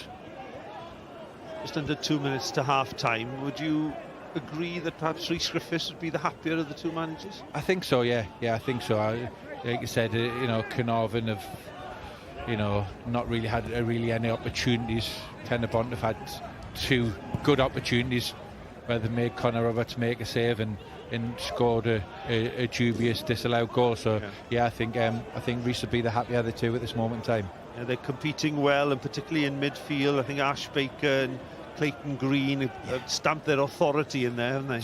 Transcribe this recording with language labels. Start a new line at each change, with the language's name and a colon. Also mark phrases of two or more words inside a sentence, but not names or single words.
English: Just under 2 minutes to half-time. Would you agree that perhaps Rhys Griffiths would be the happier of the two managers? I think so, yeah. Yeah, I think so. Like you said, Caernarfon have, not really had any opportunities. Pen-y-bont have had 2 good opportunities where they made Connor Roberts make a save and scored a dubious disallowed goal. So yeah, I think Rhys would be the happier of the two at this moment in time. Yeah, they're competing well, and particularly in midfield. I think Ash Baker and Clayton Green have stamped their authority in there, haven't they?